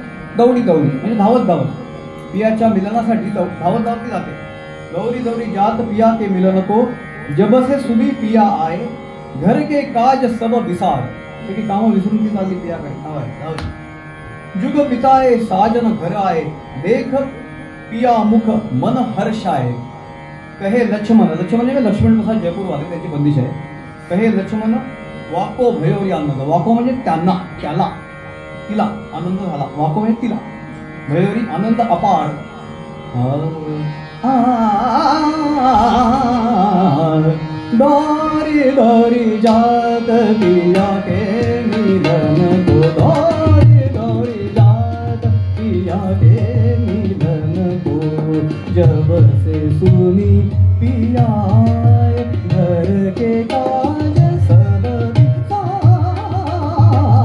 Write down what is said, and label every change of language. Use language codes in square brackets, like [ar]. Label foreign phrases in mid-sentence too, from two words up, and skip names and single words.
[bra] दौडी दौडी [mr] म्हणजे धावत धावत पियाच्या मिलनासाठी धावत धावत जाते. [bra] दौरी दौरी जात पिया के मिलन को, जब से सुनी पिया आए, घर के काज सब विसार. [mr] ते काम विसरून ती चालली पियाकडे. [bra] जुग बिताए साजन घर आए, देख पिया मुख मन हर्षाए. [mr] कहे लक्ष्मण, लक्ष्मण म्हणजे लक्ष्मण प्रसाद जयपूर वाले त्याची बंदिश आहे. [bra] कहे लक्ष्मण वाको भयोरी आनंद. [mr] वाको म्हणजे त्यांना, त्याला, तिला आनंद झाला. [bra] वाको [mr] म्हणजे तिला, [bra] भयोरी आनंद अपार. दौरी दौरी जात पिया के मिलन को, दौरी दौरी जात पिया के मिलन को, जब से सुनी पिया आए, घर के काज सब विसार.